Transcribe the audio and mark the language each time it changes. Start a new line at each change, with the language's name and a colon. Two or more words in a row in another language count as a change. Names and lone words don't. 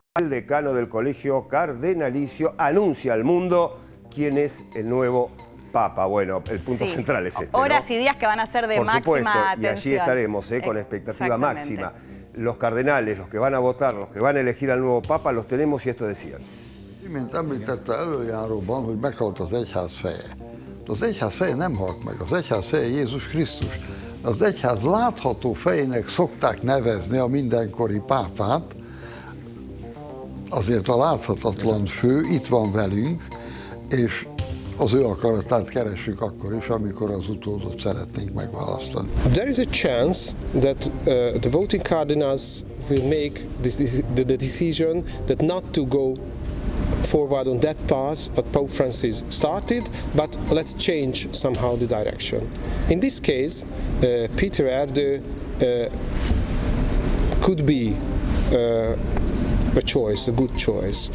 Spanish: El decano del colegio cardenalicio anuncia al mundo quién es el nuevo papa. Bueno, el punto central es este, Horas y días que van a ser de Por máxima supuesto, atención. y allí estaremos con expectativa máxima. Los cardenales, los que van a votar, los que van a elegir al nuevo papa, los tenemos y esto decían.
Hungarian: Mint említette előjáróban, hogy meghalt az egyház feje. Az egyház feje nem halt meg, az egyház feje Jézus Krisztus. Az egyház látható fejének szokták nevezni a mindenkori pápát, azért a láthatatlan fő itt van velünk, és az ő akaratát keressük akkor is, amikor az utódot szeretnénk megválasztani.
English: There is a chance that the voting cardinals will make the decision that not to go forward on that path that Pope Francis started, but let's change somehow the direction. In this case, Peter Erdő could be a choice, a good choice.